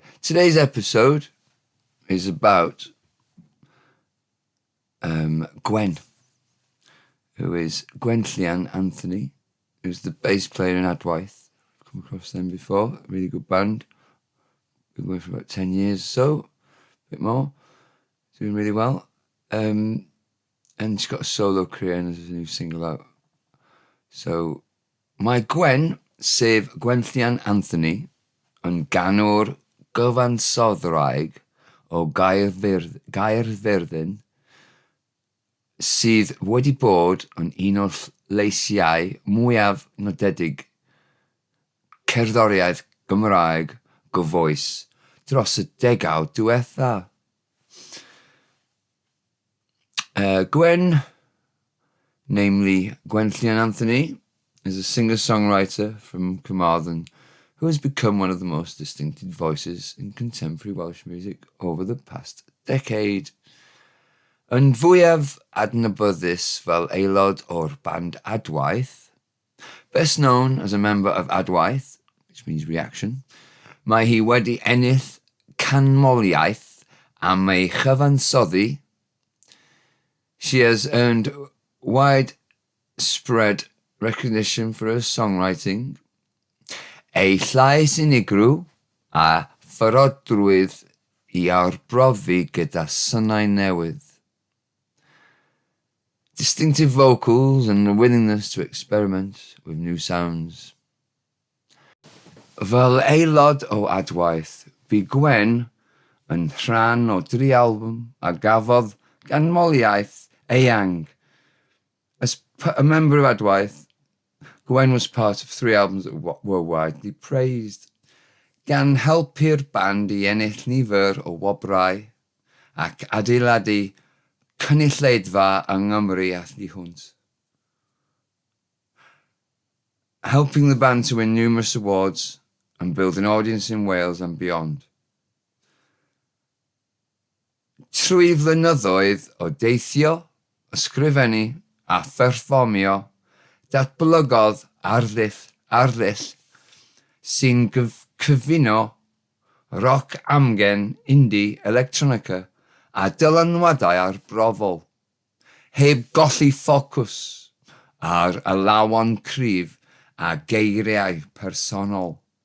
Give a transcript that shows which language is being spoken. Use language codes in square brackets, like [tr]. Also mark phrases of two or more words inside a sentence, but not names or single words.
[en] Today's episode is about Gwen, who is Gwenllian Anthony, who's the bass player in Adwaith. I've come across them before. Really good band. Been going for about 10 years or so, a bit more. Doing really well. And she's got a solo career and there's a new single out. So, [cy] mae Gwen, sef Gwenllian Anthony, yn ganwr gyfansoddwraig o Gaerfyrddin sydd wedi bod yn un o'r leisiau mwyaf nodedig cerddoriaeth Gymraeg gyfoes dros y 10 diwetha. [en] Gwen, namely Gwenllian Anthony, is a singer-songwriter from Carmarthen who has become one of the most distinctive voices in contemporary Welsh music over the past decade. [cy] Yn fwyaf adnabyddus fel aelod o'r band Adwaith, [en] best known as a member of Adwaith, which means reaction, [cy] mae hi wedi ennill canmoliaeth am ei chyfansoddi. [en] She has earned widespread recognition for her songwriting, [cy] ei llais unigryw a pharodrwydd I arbrofi gyda synau newydd. [en] Distinctive vocals and a willingness to experiment with new sounds. [cy] Fel aelod o Adwaith, bu Gwen yn rhan o 3 album a gafodd ganmoliaeth eang. [en] As a member of Adwaith, Gwen was part of 3 albums that were widely praised, [cy] gan helpu'r band I ennill nifer o wobrau ac adeiladu cynulleidfa yng Nghymru a thu hwnt. [en] Helping the band to win numerous awards and build an audience in Wales and beyond. [cy] Trwy flynyddoedd o deithio, ysgrifennu a pherfformio, datblygodd arddull sy'n cyfuno roc amgen, indie, electronica a dylanwadau arbrofol, heb golli ffocws ar y lawon cryf a geiriau personol.